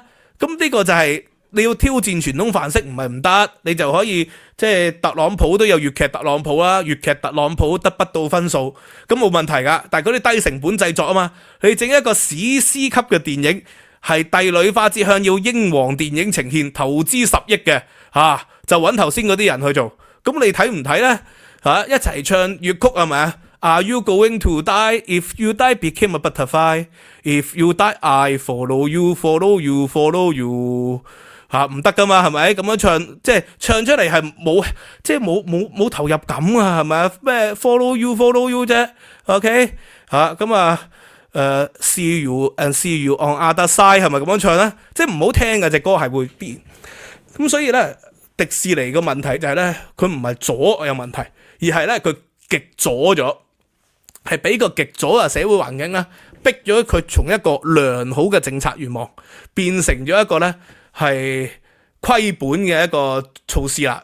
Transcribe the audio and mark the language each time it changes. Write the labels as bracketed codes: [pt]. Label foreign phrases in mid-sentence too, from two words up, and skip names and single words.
[yue] 咁呢個就係你要挑戰傳統範式，唔係唔得，你就可以即係特朗普都有粵劇特朗普啦，粵劇特朗普得不到分數，咁冇問題噶。但係嗰啲低成本製作啊嘛，你整一個史詩級嘅電影，係帝女花之鄉要英皇電影呈現，投資10億嘅，就揾頭先嗰啲人去做，咁你睇唔睇呢？一齊唱粵曲係咪啊 ？ [en] Are you going to die? If you die, become a butterfly. If you die, I follow you, follow you, follow you. [yue] 唔得噶嘛，係咪？咁樣唱，即係唱出嚟係冇，即係冇投入感啊，係咪啊？咩 [en] follow you, follow you [yue] 啫？OK， [en] see you and see you on other side [yue] 係咪咁樣唱咧？即係唔好聽嘅隻歌係會變。咁所以咧，迪士尼個問題就係咧，佢唔係左有問題，而係咧佢極左咗。係俾個極左嘅社會環境啦，逼咗佢從一個良好嘅政策願望變成咗一個咧係虧本嘅一個措施啦。